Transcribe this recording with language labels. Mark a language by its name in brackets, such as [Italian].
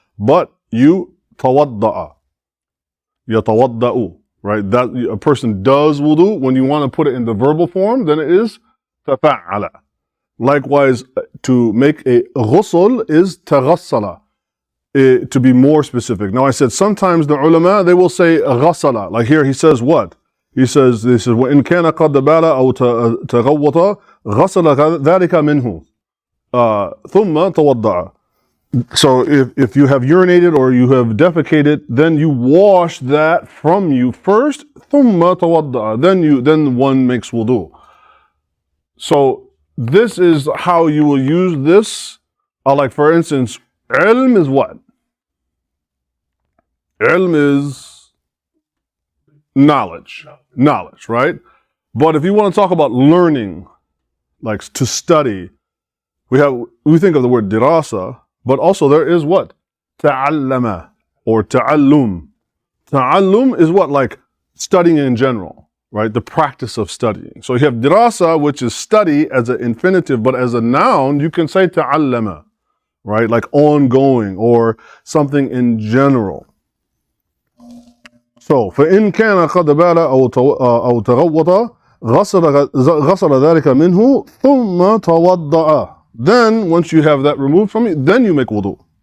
[English] But you tawadda'a, yatawadda'u, right? That a person does wudu. When you want to put it in the verbal form, then it is tafa'ala. Likewise, to make a ghusl is taghassala, to be more specific. Now I said sometimes the ulama, they will say ghassala. Like here he says what? He says, [Arabic] وَإِنْ كَانَ قَدْ بَالَ أَوْ تَغَوَّطَ غَسَلَ ذَلِكَ مِنْهُ ثُمَّ تَوَضَّعَ. [English] So if you have urinated or you have defecated, then you wash that from you first, [Arabic] ثُمَّ تَوَضَّعَ. [English] Then one makes wudu. So this is how you will use this. Like for instance, ilm is what? Ilm is knowledge, right? But if you want to talk about learning, like to study, we think of the word Dirāsah, but also there is what? Ta'allama or ta'allum. Ta'allum is what? Like studying in general, right? The practice of studying. So you have Dirāsah, which is study as an infinitive, but as a noun, you can say ta'allama, right? Like ongoing or something in general. [Arabic] So, فإن كان قد بال أو تغوط غسل ذلك منه ثم توضأ. [English] Then, once you have that removed from you, then you make wudu.